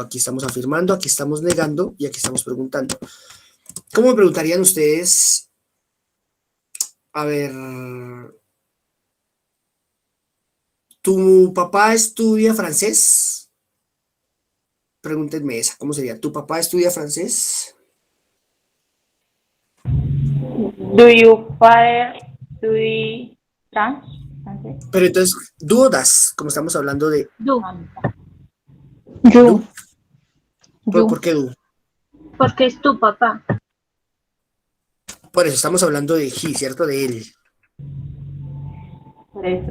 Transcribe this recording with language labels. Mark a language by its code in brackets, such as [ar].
[es] Aquí estamos afirmando, aquí estamos negando y aquí estamos preguntando. ¿Cómo me preguntarían ustedes? A ver. ¿Tu papá estudia francés? Pregúntenme esa. ¿Cómo sería? ¿Tu papá estudia francés? [en] Do your father study French? [es] Pero entonces, dudas, como estamos hablando de... [en] Do, You. [es] ¿Por qué du? porque es tu papá. Por eso estamos hablando de he, ¿cierto? De él. Por eso,